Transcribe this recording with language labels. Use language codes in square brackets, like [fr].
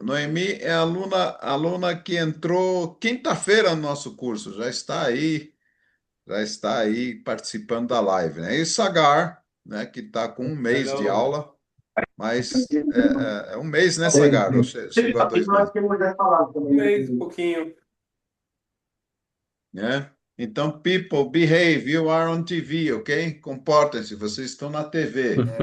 [pt] Noemi é aluna que entrou quinta-feira no nosso curso, já está aí participando da live, né? E Sagar, né, que está com 1 mês de aula, mas é 1 mês, né, Sagar? Ou chegou a 2 meses? 1 mês, um pouquinho. Né? [en] Então, people, behave, you are on TV, ok? [pt] Comportem-se, vocês estão na TV.